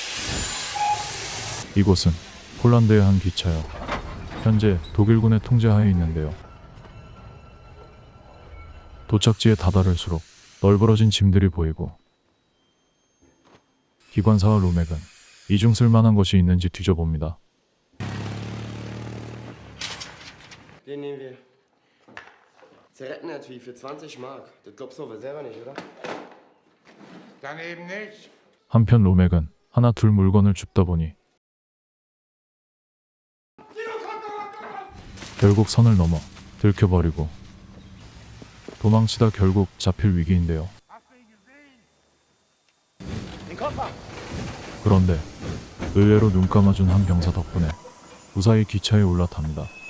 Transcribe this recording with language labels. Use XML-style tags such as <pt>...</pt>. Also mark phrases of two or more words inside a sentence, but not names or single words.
<ko>이곳은 폴란드의 한 기차역. 현재 독일군의 통제하에 있는데요. 도착지에 다다를수록 널브러진 짐들이 보이고 기관사와 로맥은 이중 쓸만한 것이 있는지 뒤져봅니다.</ko> <de>Den nehmen wir. Zigarettenetui für 20 Mark. Das glaubst du aber selber nicht, oder? Dann eben nicht.</de> <ko>한편 로맥은 하나 둘 물건을 줍다 보니 결국 선을 넘어 들켜버리고 도망치다 결국 잡힐 위기인데요. 그런데 의외로 눈 감아준 한 병사 덕분에 무사히 기차에 올라탑니다.</ko>